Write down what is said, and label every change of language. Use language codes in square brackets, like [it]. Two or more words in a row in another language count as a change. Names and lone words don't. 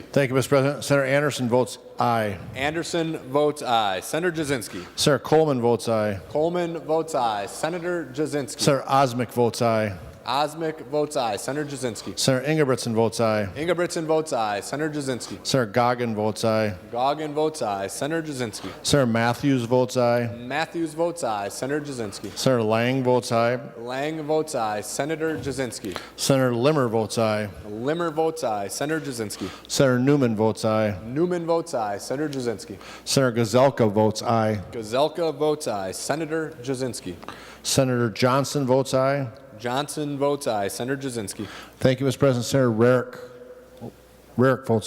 [en] Thank you, Mr. President. Senator Anderson votes aye. Anderson votes aye. Senator Jasinski. Senator Coleman votes aye. Coleman votes aye. Senator Jasinski. Senator Osmic votes aye. Osmic votes aye. Senator Jasinski. Senator Ingebrigtsen votes aye. Ingebrigtsen votes aye. Senator Jasinski. Senator Goggin votes aye. Goggin votes aye. Senator Jasinski. Senator Matthews votes aye. Matthews votes aye. Senator Jasinski. Senator Lang votes aye. Lang votes aye. Senator Jasinski. Senator Limmer votes aye. Limmer votes aye. Senator Jasinski. Senator Newman votes aye. Newman votes aye. Senator Jasinski. Senator Gazelka votes aye. Gazelka votes aye. Senator Jasinski. Senator Johnson votes aye. Johnson votes aye. Senator Jasinski. Thank you, Mr. President. Senator Rarick votes.